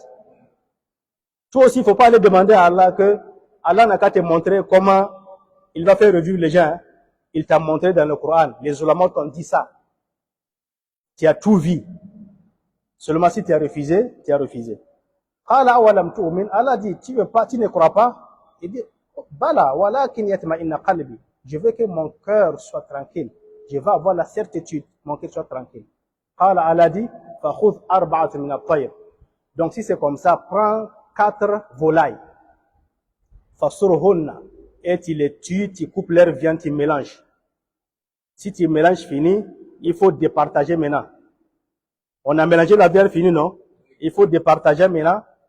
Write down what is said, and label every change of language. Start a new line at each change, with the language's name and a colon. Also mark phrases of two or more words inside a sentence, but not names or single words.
French: Toi aussi, il ne faut pas aller demander à Allah que Allah n'a qu'à te montrer comment il va faire revivre les gens. Hein. Il t'a montré dans le Coran. Les ulama t'ont dit ça. Tu as tout vu. Seulement si tu as refusé, tu as refusé. Allah dit, tu veux pas, tu ne crois pas? Il dit,
Arabic: بلى ولكن يطمئن قلبي.
French: Je veux que mon cœur soit tranquille. Je veux avoir la certitude, mon cœur soit tranquille.
Arabic: قال الله dit, فخذ أربعة من الطير.
French: Donc si c'est comme ça, prends 4 volailles.
Arabic: Fasurhunna.
French: Et tu les tues, tu coupes leur viande, tu mélanges. Si tu mélanges fini, il faut départager maintenant. On a mélangé la viande finie, non? Il faut départager maintenant.